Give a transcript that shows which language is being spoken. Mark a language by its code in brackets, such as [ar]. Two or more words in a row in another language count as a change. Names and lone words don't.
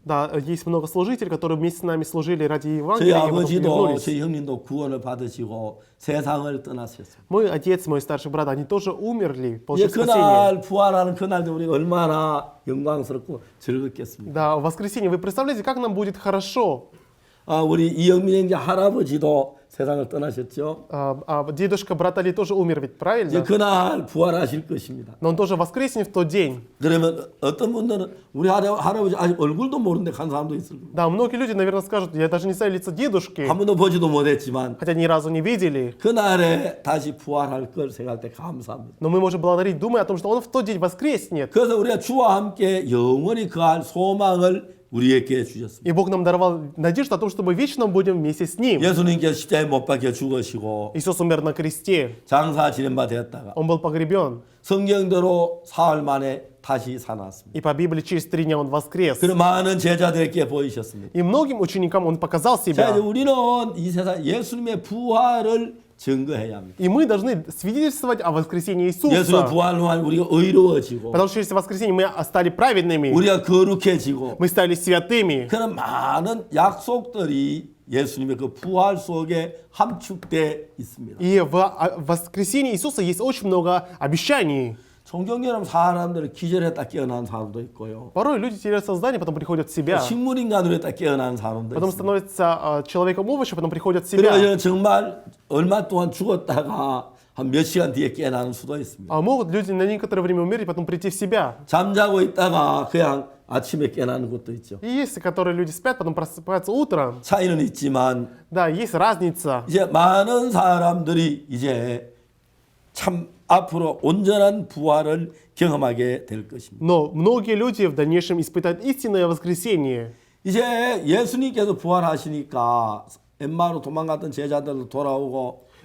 [ru] Да, есть много служителей, которые вместе с нами служили ради [ko] 저희 [ru] Евангелия, и потом [ko] 아버지도 [ru] вернулись. [ko] 저희 형님도 구원을 받으시고 세상을 떠나셨습니다. [ru] Мой отец, мой старший брат, они тоже умерли, [ko] 이제 [ru] получив спасение. [ko] 그날 부활하는 그날도 우리가 얼마나 영광스럽고 즐겁겠습니까? [ru] Да, в воскресенье, вы представляете, как нам будет хорошо. [ko] 우리 이영민 형제 할아버지도 세상을 떠나셨죠. [ru] Дедушка брата Али тоже умер ведь, [ko] 이제 [ru] правильно? [ko] 그날 부활하실 것입니다. [ru] Но он тоже воскреснет в тот день. [ko] 그러면 어떤 분들은 우리 할아버지 아직 얼굴도 모르는데 간 사람도 있을 겁니다. [ru] Да, многие люди, наверное, скажут, я даже не знаю лица дедушки, [ko] 한 번도 보지도 못했지만 [ru] хотя ни разу не видели. [ko] 그날에 다시 부활할 걸 생각할 때 감사합니다. [ru] Но мы можем благодарить, думая о том, что он в тот день воскреснет. [ko] 그래서 우리가 주와 함께 영원히 거할 소망을 우리에게 주셨습니다. [ru] И Бог нам даровал надежду о том, что мы вечно будем вместе с Ним. [ko] 예수님께서 십자가에 못 박혀 죽으시고 [ru] Иисус умер на кресте, [ko] 장사 지낸 바 되었다가 [ru] Он был погребен. [ko] 성경대로 사흘 만에 다시 살아났습니다. [ru] И по Библии через 3 дня Он воскрес. [ko] 그런 많은 제자들에게 보이셨습니다. [ru] И многим ученикам Он показал [ko] 자, 이제 [ru] себя. [ko] 우리는 이 세상 예수님의 부활을 증거해야 합니다. [ru] И мы должны свидетельствовать о воскресении [ko] 예수의 [ru] Иисуса. [ko] 부활로 하면 우리가 의로워지고 [ru] Потому что через воскресенье мы стали праведными, [ko] 우리가 거룩해지고 [ru] мы стали святыми. [ko] 그런 많은 약속들이 예수님의 그 부활 속에 함축돼 있습니다. [ru] И в воскресении Иисуса есть очень много обещаний. [ko] 종종처럼 사람들은 기절했다 깨어난 사람도 있고요. [ru] Порой люди теряют сознание, потом приходят в себя. [ko] 식물인간으로 했다 깨어난 사람도 [ru] Потом [ko] 있습니다. [ru] становятся человеком-овощем, потом приходят в [ko] 그래서 [ru] себя. [ko] 정말 얼마 동안 죽었다가 한 몇 시간 뒤에 깨어나는 수도 있습니다. [ru] А могут люди на некоторое время умереть, потом прийти в себя. [ko] 잠자고 있다가 그냥 아침에 깨어나는 것도 있죠. [ru] И есть, которые люди спят, потом просыпаются утром. [ko] 차이는 있지만 [ru] Да, есть разница. [ko] 이제 많은 사람들이 이제 참 앞으로 온전한 부활을 경험하게 될 것입니다. [ru] Но многие люди в дальнейшем испытают истинное воскресение. [ko] 이제 예수님께서 부활하시니까 엠마로 도망갔던 제자들도 돌아오고